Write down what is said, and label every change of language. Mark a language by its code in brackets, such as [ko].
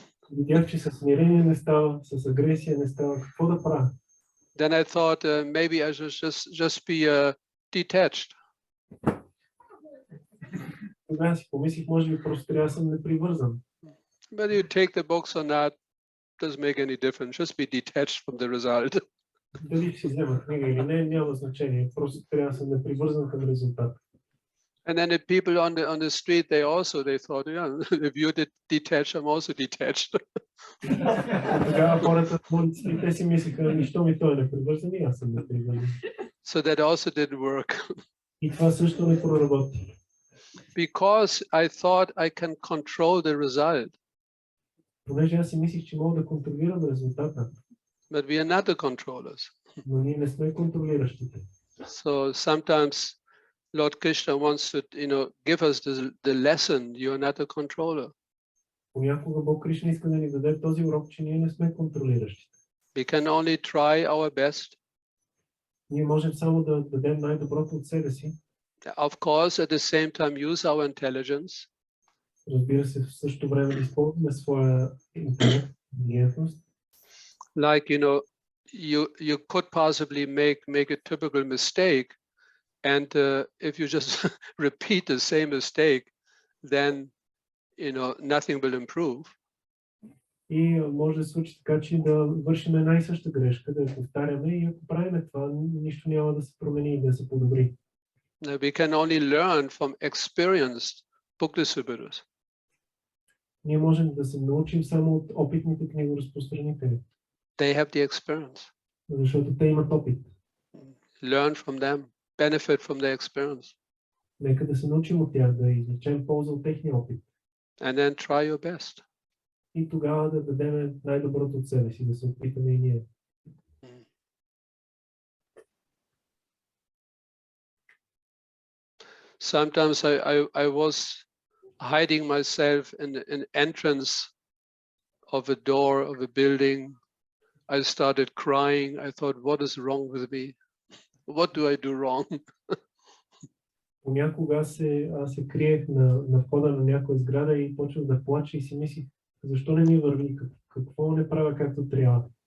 [bg] Видях, че със смирение не става, с агресия не става. Какво да правя? [en] Then I thought maybe I should just be detached. [bg] Тогава си помислих, може би просто трябва да съм непривързан. [en] Whether you take the books or not doesn't make any difference. Just be detached from the result. [bg] Дали ще взема книга или не, няма значение. Просто трябва да съм непривързан към резултата. [en] And then the people on the street, they thought, yeah, if you're detached, I'm also detached. [bg] Тогава хората в улиците, те си мислиха, нищо ми той е непривързан и аз съм непривързан. [en] So that also didn't work. [bg] И това също не проработи. [en] Because I thought I can control the result. [bg] Понеже аз си мислих, че мога да контролирам резултата. [en] But we are not the controllers. [bg] Но ние не сме контролиращите. [en] So sometimes Lord Krishna wants to, give us the lesson. You are not a controller. [bg] Понякога Бог Кришна иска да ни даде този урок, че ние не сме контролиращите. [en] We can only try our best. [bg] Ние можем само да дадем най-доброто от себе си. [en] Of course, at the same time, use our intelligence. [bg] Разбира се, в същото време да използваме своя интелект, интелигентност. [en] Like, you could possibly make a typical mistake, and if you just repeat the same mistake, then nothing will improve. [bg] И може да се случи така, че да вършим една и съща грешка, да я повтаряме, и ако правим това, нищо няма да се промени и да се подобри. [en] We can only learn from experienced book distributors. [bg] Ние можем да се научим само от опитните книгоразпространители. [en] They have the experience. [bg] Защото те имат опит. [en] Learn from them, benefit from their experience. [bg] Нека да се научим от тях, да извлечем полза от техния опит. [en] And then try your best. [bg] И тогава да дадем най-доброто от себе си, да се опитаме и ние. [en] Sometimes I was hiding myself in an entrance of a door of a building. I started crying. I thought, what is wrong with me? What do I do wrong? [bg] Понякога аз се криех на входа на някоя сграда и почвах да плача и си мислих, защо не ми върви, какво не правя както трябва.